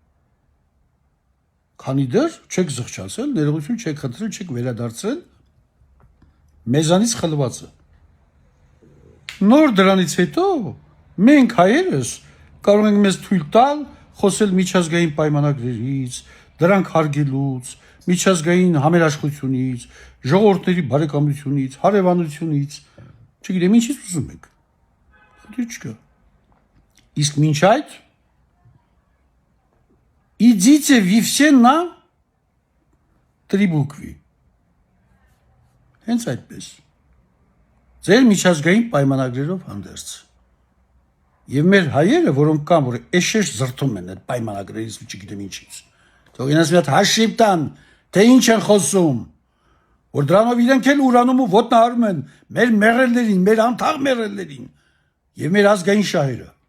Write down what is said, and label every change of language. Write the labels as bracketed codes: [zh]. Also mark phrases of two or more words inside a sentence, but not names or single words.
[hy] Քանի դեռ չեք զղջացել, ներողություն չեք խնդրել, չեք վերադարձել մեզանից խլվածը։ Նոր դրանից հետո մենք հայերս կարող ենք մեզ թույլ տալ խոսել միջազգային պայմանագրերից, դրանք հարգելուց, միջազգային համերաշխությունից, ժողովուրդների բարեկամությունից, հարևանությունից, չգիտեմ ինչից ուզում եք։ Խնդիր չկա։ Իսկ մինչ այդ [ru] идите вы все на три буквы։ [hy] Հենց այդպես։ Ձեր միջազգային պայմանագրերով հանդերձ։ Եվ մեր հայերը, որոնք կան, որ էշեշ զրթում են այդ պայմանագրերից ու չգիտեմ ինչից։ Թող ինձ մի հատ հաշիվ տան, թե ինչ են խոսում, որ դրանով իրենք էլ ուրանում ու ոտնահարում են մեր մեղրելներին, մեր անթաղ մեղրելներին եւ մեր ազգային շահերը։